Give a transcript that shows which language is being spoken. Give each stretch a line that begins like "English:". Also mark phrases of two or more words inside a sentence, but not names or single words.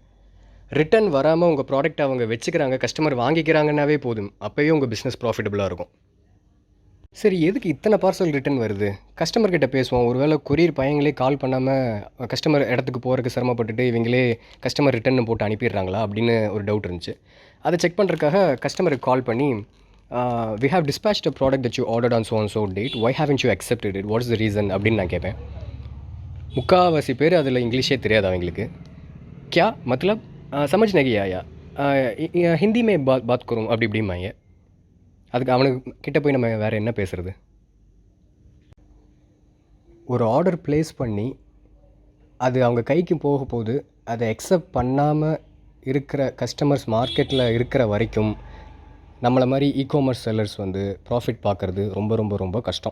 Tamil: ரிட்டர்ன் வராமல் உங்கள் ப்ராடக்ட் அவங்க வச்சுக்கிறாங்க, கஸ்டமர் வாங்கிக்கிறாங்கன்னாவே போதும், அப்போயே உங்கள்
English: business profitable
Tamil: இருக்கும். சரி, எதுக்கு இத்தனை
English: parcel return
Tamil: வருது? கஸ்டமர்கிட்ட பேசுவோம். ஒருவேளை கொரியர் பையங்களே கால் பண்ணாமல் கஸ்டமர் இடத்துக்கு போகிறதுக்கு சிரமப்பட்டுட்டு இவங்களே
English: customer return
Tamil: போட்டு அனுப்பிடுறாங்களா அப்படின்னு ஒரு டவுட் இருந்துச்சு. அதை செக் பண்ணுறதுக்காக
English: customer call
Tamil: பண்ணி,
English: we have dispatched a product that you ordered on so and so date, why haven't you accepted it, what is the reason
Tamil: அப்படின்னு நான் கேட்பேன். முக்கால்வாசி பேர் அதில் இங்கிலீஷே தெரியாது அவங்களுக்கு.
Hindi: क्या मतलब समझ नहीं आया, हिंदी में बात करूँ
Tamil: அப்படி இப்படிம்பாங்க. அதுக்கு அவனுக்கு கிட்ட போய் நம்ம வேறு என்ன பேசுகிறது? ஒரு
English: order place
Tamil: பண்ணி அது அவங்க கைக்கு போக போது அதை அக்செப்ட் பண்ணாமல் இருக்கிற
English: customers market
Tamil: இருக்கிற வரைக்கும் நம்மளை மாதிரி
English: e-commerce sellers
Tamil: வந்து ப்ராஃபிட் பார்க்குறது ரொம்ப ரொம்ப ரொம்ப கஷ்டம்.